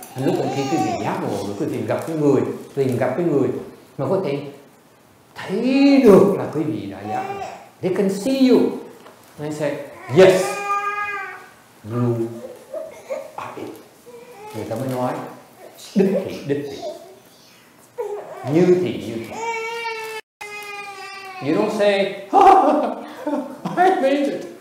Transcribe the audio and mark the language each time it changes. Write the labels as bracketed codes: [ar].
[vi] Lúc khi quý vị giác ngộ rồi quý vị tìm gặp cái người mà có thể thấy được là quý vị đã giác ngộ. [en] They can see you. And they say, yes, you are it. [vi] Người ta mới nói đích thị. Như thị. [en] You don't say, I made it.